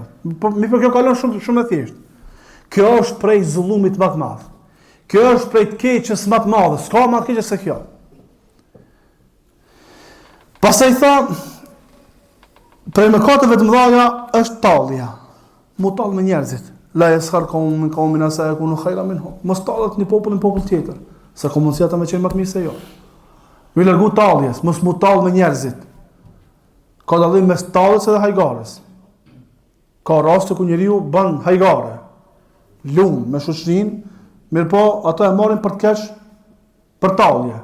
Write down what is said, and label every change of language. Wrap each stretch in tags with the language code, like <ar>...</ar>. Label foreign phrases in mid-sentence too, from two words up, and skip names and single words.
<sq>Po mi për kjo kalon shumë e thjeshtë. Kjo është prej zullumit më të madh. Kjo është prej të keqes më të madhe. S'ka më të keqe se kjo. Pastaj tha, prej mëkateve të mëdha është tallja. Mu tall me njerëzit.</sq> <ar>لا يسخر قوم عسى يكونوا خيرا منهم.</ar> <sq>Mos tallet një popull tjetër, se ka mundësi ata më qenë më të mirë se jo. Mi largu talljes, mos mu tall me njerëzit. Ka dallim mes talljes dhe hajgares. Ka raste ku njeriu bën hajgare, lum me shoqërinë, mirë po ata e marrin për të keq për tallje.</sq>